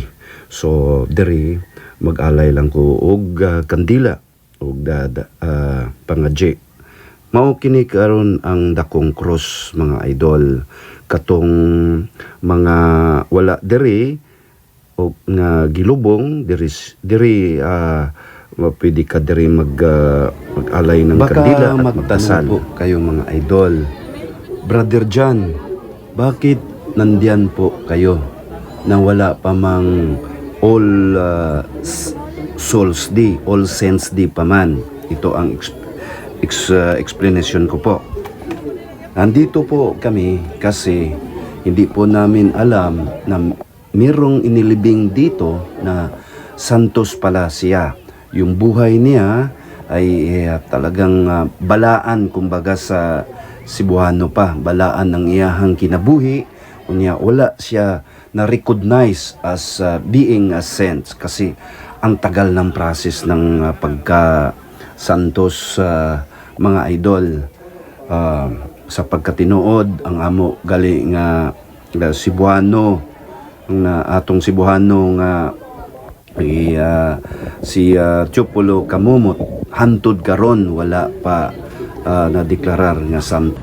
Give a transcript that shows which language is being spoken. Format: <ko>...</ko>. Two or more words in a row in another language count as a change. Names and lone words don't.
<ceb>So diri mag-alay lang ko og kandila og pangadji Mao kini karon ang dakong cross mga idol, katong mga wala diri o nga gilubong diri pwede ka diri</ceb> <tl>mag-alay ng kandila at magdasal po kayo</tl> <ceb>mga idol.</ceb> <tl>Brother John, bakit nandiyan po kayo na wala pa mang All Souls Day, All Saints Day pa man? Ito ang explanation ko po. Nandito po kami kasi hindi po namin alam na mayroong inilibing dito na Santos pala siya. Yung buhay niya ay talagang balaan kumbaga sa Cebuano pa, balaan ng</tl> <ceb>iyahang kinabuhi. Unya wala siya</ceb> <tl>na-recognize</tl> <en>as being a saint</en> <tl>kasi ang tagal ng process ng pagka Santos mga idol.</tl> <ceb>Sa pagkatinuod ang amo gali nga Cebuano nga atong Cebuano nga si Chupulo Kamumot hantud karon wala pa na-deklarar nga santo.</ceb>